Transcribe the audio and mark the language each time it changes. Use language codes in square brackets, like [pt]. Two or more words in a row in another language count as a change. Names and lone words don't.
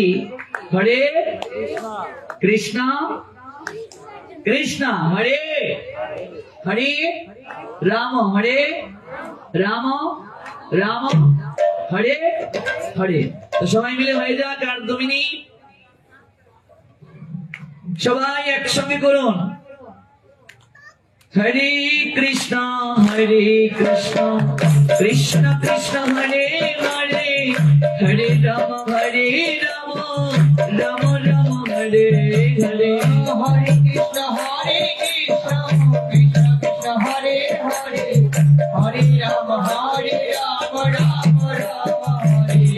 [sa] হরে কৃষ্ণ কৃষ্ণ হরে হরে রাম, হরে রাম রাম হরে হরে। [bn] তো সবাই মিলে হয়ে যাক। আর 2 মিনিট সবাই একসঙ্গে করুন। [sa] হরে কৃষ্ণ কৃষ্ণ কৃষ্ণ হরে হরে, হরে রাম রাম রাম হরে হরে, হরে কৃষ্ণ কৃষ্ণ কৃষ্ণ হরে হরে, হরে রাম রাম রাম হরে